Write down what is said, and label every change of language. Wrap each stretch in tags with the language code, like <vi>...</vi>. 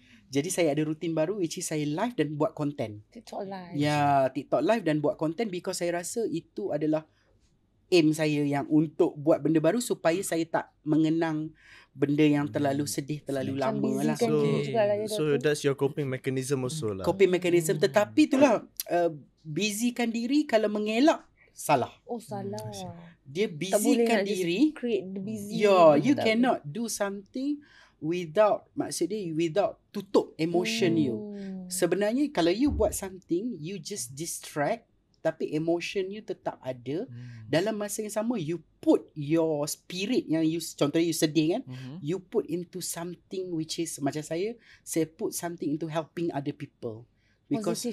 <ms>Jadi saya ada rutin baru,</ms> <en>which is</en> <ms>saya live dan buat konten.</ms> <en>TikTok live.</en> <ms>Ya, TikTok live dan buat konten</ms> <en>because</en> <ms>saya rasa itu adalah aim saya yang untuk buat benda baru supaya saya tak mengenang benda yang terlalu sedih, terlalu lama lah.</ms> <en>So that's your coping mechanism also lah. Coping mechanism.</en> <ms>Tetapi itulah, busykan diri kalau mengelak, salah. Salah. Dia busykan diri.</ms> <en>Create the busy. You cannot do something without</en> <ms>tutup</ms> <en>emotion you.</en> <ms>Sebenarnya kalau</ms> <en>you</en> <ms>buat</ms> <en>something, you just distract,</en> <ms>tapi</ms> <en>emotion you</en> <ms>tetap ada. Dalam masa yang sama,</ms> <en>you put your spirit</en> <ms>yang contohnya</ms> <en>you</en> <ms>sedih kan,</ms> <en>you put into something which is</en> <ms>macam saya</ms> <en>put something into helping other people. Because</en>